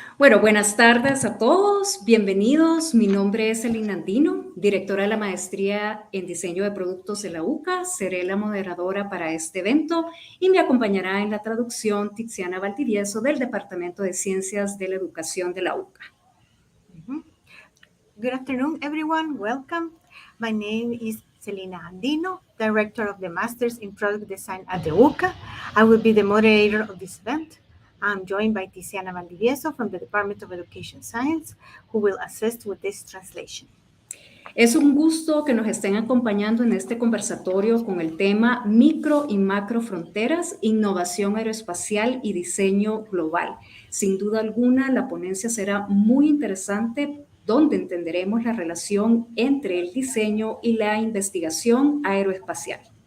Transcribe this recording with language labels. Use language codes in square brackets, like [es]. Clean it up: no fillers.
[es] Bueno, buenas tardes a todos, bienvenidos. Mi nombre es Elina Andino, directora de la Maestría en Diseño de Productos de la UCA. Seré la moderadora para este evento y me acompañará en la traducción Tiziana Valdivieso del Departamento de Ciencias de la Educación de la UCA. [en] Good afternoon, everyone. Welcome. My name is Celina Andino, Director of the Masters in Product Design at the UCA. I will be the moderator of this event. I'm joined by Tiziana Valdivieso from the Department of Education Science, who will assist with this translation. [es] Es un gusto que nos estén acompañando en este conversatorio con el tema Micro y Macro Fronteras, Innovación Aeroespacial y Diseño Global. Sin duda alguna, la ponencia será muy interesante, donde entenderemos la relación entre el diseño y la investigación aeroespacial.